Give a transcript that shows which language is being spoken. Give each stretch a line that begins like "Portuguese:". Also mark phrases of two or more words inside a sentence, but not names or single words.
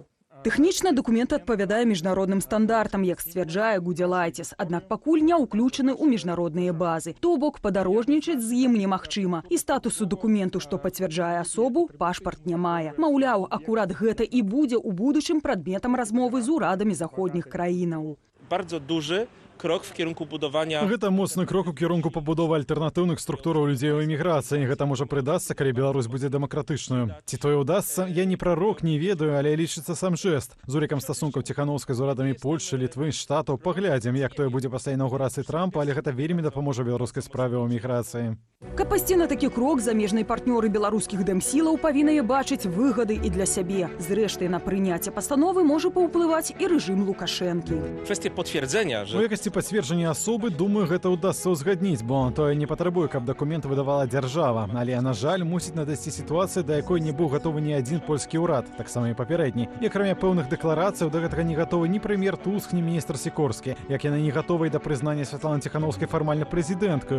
Belarusian: Тэхнічна дакумент адпавядае міжнародным стандартам, як сцвярджае Гудзялайціс, аднак пакуль не ўключаны ў міжнародныя базы. То бок падарожнічаць з ім немагчыма. І статусу дакументу, што пацвярджае асобу, пашпарт не мае. Маўляў, акурат гэта і будзе ў будучым прадметам размовы з урадамі заходніх краінаў.
Polish: Bardzo duży krok w kierunku budowania...
Belarusian: Гэта моцны крок у кірунку пабудовы альтэрнатыўных структураў людзей у эміграцыі. Гэта можа прыдасца, калі Беларусь будзе дэмакратычнаю. Ці тое ўдасца, я не прарок, не ведаю, але лічыцца сам жэст. З улікам стасункаў Ціханаўскай з урадамі Польшчы, Літвы, Штатаў паглядзім, як тое будзе пасля інаўгурацыі Трампа, але гэта вельмі дапаможа беларускай справе ў эміграцыі. Каб пайсці на такі крок, замежныя партнёры беларускіх дэмсілаў павінны бачыць выгады і для сябе. Зрэшты, на прыняцце пастановы можа паўплываць і рэжым Лукашэнкі.
Polish: Kwestie potwierdzenia, że...
Belarusian: У якасці пацверджання асобы, думаю, гэта ўдасца ўзгадніць, бо тое не патрабуе, каб дакумент выдавала дзяржава. Але, на жаль, мусіць надасці сітуацыя, да якой не быў гатовы ні адзін польскі ўрад, таксама і папярэдні. І акрамя пэўных дэкларацыяў, да гэтага не гатовы ні прэм'ер Туск, ні міністр Сікорскі. Як яны не гатовы да прызнання Святланы Ціханаўскай фармальна прэзідэнткаю.